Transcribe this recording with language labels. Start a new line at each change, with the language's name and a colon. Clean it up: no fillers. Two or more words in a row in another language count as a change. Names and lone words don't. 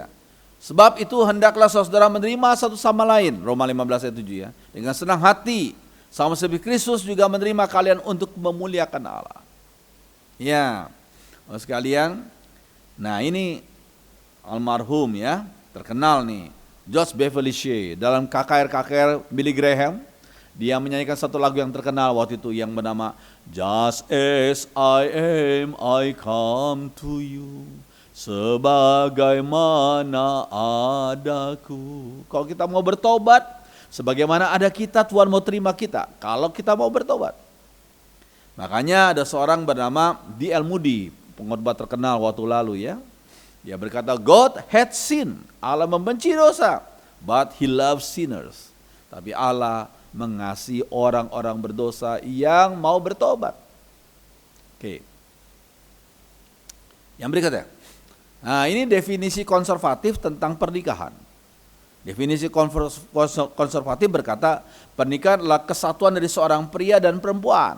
Indonesian: Sebab itu hendaklah saudara menerima satu sama lain, Roma 15 ayat 7 ya, dengan senang hati, sama seperti Kristus juga menerima kalian untuk memuliakan Allah. Ya, sekalian. Nah, ini almarhum ya, terkenal nih, George Beverly Shea dalam KKR Billy Graham, dia menyanyikan satu lagu yang terkenal waktu itu yang bernama Just as I am, I come to you, sebagaimana adaku. Kalau kita mau bertobat, sebagaimana ada kita, Tuhan mau terima kita. Kalau kita mau bertobat. Makanya ada seorang bernama D.L. Moody, pengkhotbah terkenal waktu lalu ya. Dia berkata,
English: God hates sin,
Indonesian: Allah membenci dosa,
English: but He loves sinners.
Indonesian: Tapi Allah mengasihi orang-orang berdosa yang mau bertobat. Oke. Yang berikutnya. Nah, ini definisi konservatif tentang pernikahan. Definisi konservatif berkata, pernikahan adalah kesatuan dari seorang pria dan perempuan.